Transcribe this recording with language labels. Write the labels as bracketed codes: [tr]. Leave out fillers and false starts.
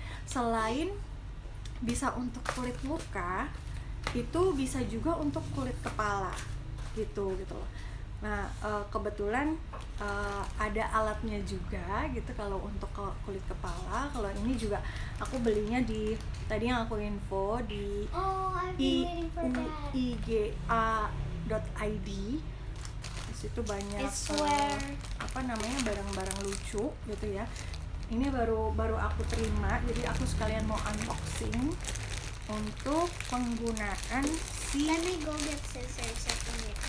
[id] Selain bisa untuk kulit muka, itu bisa juga untuk kulit kepala gitu loh. Nah kebetulan ada alatnya juga gitu kalau untuk kulit kepala. Kalau ini juga aku belinya di tadi yang aku info di [en] Oh, I've been waiting for that. [id] iuiga.id. Di situ banyak [en] I swear. [id] barang-barang lucu gitu ya. Ini baru aku terima, jadi aku sekalian mau unboxing untuk penggunaan si [en] Let me go get scissors at the minute.